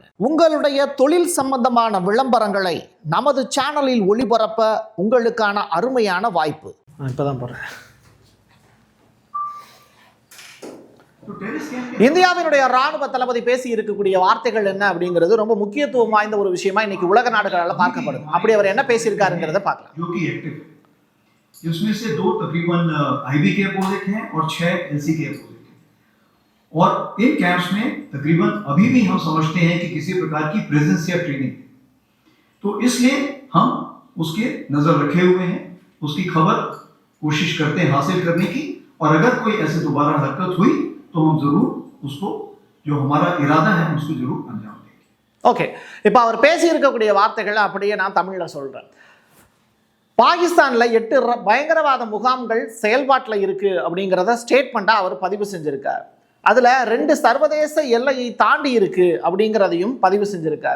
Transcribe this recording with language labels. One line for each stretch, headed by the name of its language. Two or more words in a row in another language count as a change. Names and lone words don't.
Tamil: உங்களுடைய தொழில் சம்பந்தமான விளம்பரங்களை நமது சேனலில் ஒளிபரப்ப உங்களுக்கான அருமையான வாய்ப்பு. இப்பதான் போறேன். இந்தியாவினுடைய ராணுவ தளபதி பேசி இருக்கக்கூடிய வார்த்தைகள் என்ன அப்படிங்கிறது ரொம்ப முக்கியத்துவம் வாய்ந்த ஒரு விஷயமா இன்னைக்கு உலக நாடுகளால் பார்க்கப்படுது. அப்படி அவர் என்ன பேசியிருக்காருங்கிறத பார்க்கலாம்.
Hindi: इसमें से 2 तकरीबन आईबी के अपोजिट हैं और 6 एलसी के अपोजिट हैं। और इन कैंप्स में तकरीबन अभी भी हम समझते हैं कि किसी प्रकार की प्रेजेंस या ट्रेनिंग, तो इसलिए हम उसके नजर रखे हुए हैं, उसकी खबर कोशिश करते हैं हासिल करने की, और अगर कोई ऐसे दोबारा हरकत हुई तो हम जरूर उसको, जो हमारा इरादा है, उसको जरूर अंजाम देंगे. ओके,
Tamil: இப்போ அவர் பேசி இருக்கக்கூடிய வார்த்தைகளை அப்படியே நான் தமிழ்ல சொல்றேன். பாகிஸ்தானில் 8 பயங்கரவாத முகாம்கள் செயல்பாட்டில் இருக்குது அப்படிங்கிறத ஸ்டேட்மெண்ட்டாக அவர் பதிவு செஞ்சுருக்கார். அதில் 2 சர்வதேச எல்லையை தாண்டி இருக்குது அப்படிங்கிறதையும் பதிவு செஞ்சுருக்கார்.